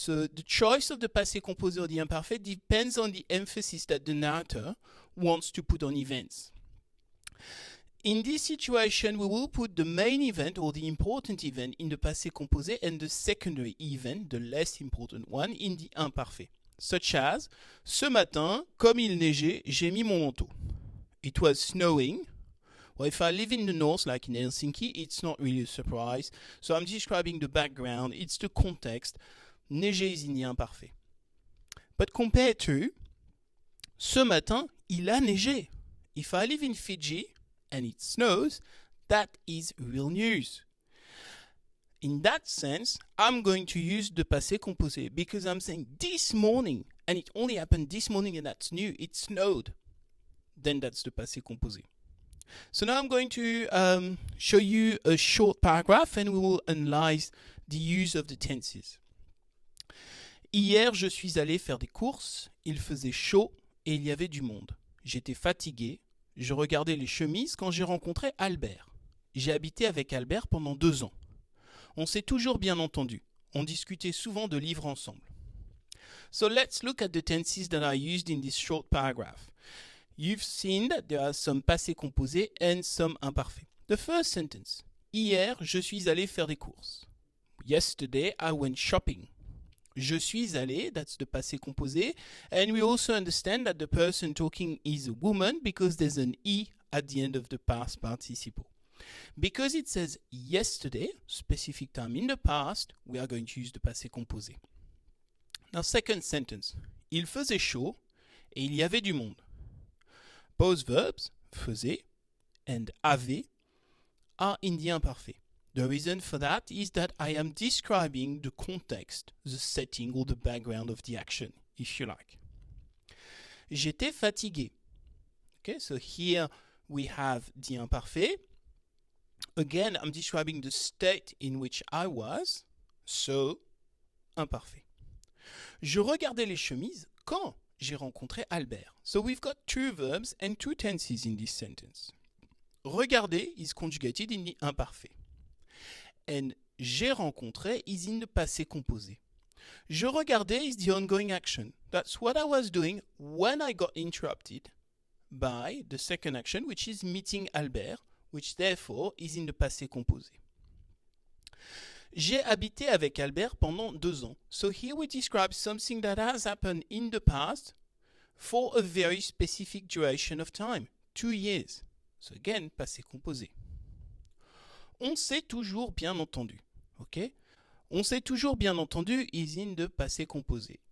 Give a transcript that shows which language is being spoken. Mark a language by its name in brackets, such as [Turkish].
[English] So the choice of the passé composé or the imparfait depends on the emphasis that the narrator wants to put on events. In this situation, we will put the main event or the important event in the passé composé and the secondary event, the less important one, in the imparfait. Such as, [French] ce matin, comme il neigeait, j'ai mis mon manteau. [English] It was snowing. Well, if I live in the north, like in Helsinki, it's not really a surprise. So I'm describing the background, it's the context. Neiger is in the imparfait. But compared to, [French] ce matin, il a neigé. [English] If I live in Fiji and it snows, that is real news. In that sense, I'm going to use the passé composé because I'm saying this morning, and it only happened this morning and that's new, it snowed. Then that's the passé composé. So now I'm going to show you a short paragraph and we will analyze the use of the tenses. [French] Hier, je suis allé faire des courses, il faisait chaud et il y avait du monde. J'étais fatigué, je regardais les chemises quand j'ai rencontré Hubert. J'ai habité avec Hubert pendant 2 ans. On s'est toujours bien entendu. On discutait souvent de livres ensemble. [English] So let's look at the tenses that are used in this short paragraph. You've seen that there are some passé composé and some imparfait. The first sentence. [French] Hier, je suis allé faire des courses. [English] Yesterday, I went shopping. [French] Je suis allé, [English] that's the passé composé, and we also understand that the person talking is a woman because there's an E at the end of the past participle. Because it says yesterday, specific time in the past, we are going to use the passé composé. Now, second sentence. [French] Il faisait chaud et il y avait du monde. [English] Both verbs, faisait and avait, are in the imparfait. The reason for that is that I am describing the context, the setting or the background of the action, if you like. [French] J'étais fatigué. [English] Okay, so here we have the imparfait. Again, I'm describing the state in which I was, so imparfait. [French] Je regardais les chemises quand j'ai rencontré Hubert. [English] So we've got 2 verbs and 2 tenses in this sentence. Regarder is conjugated in the imparfait. And [French] j'ai rencontré [English] is in the passé composé. [French] Je regardais [English] is the ongoing action. That's what I was doing when I got interrupted by the second action, which is meeting Hubert, which therefore is in the passé composé. [French] J'ai habité avec Hubert pendant 2 ans. [English] So here we describe something that has happened in the past for a very specific duration of time, 2 years. So again, passé composé. [French] On s'est toujours bien entendu. [English] Okay? [French] On s'est toujours bien entendu [English] is in the [French] passé composé.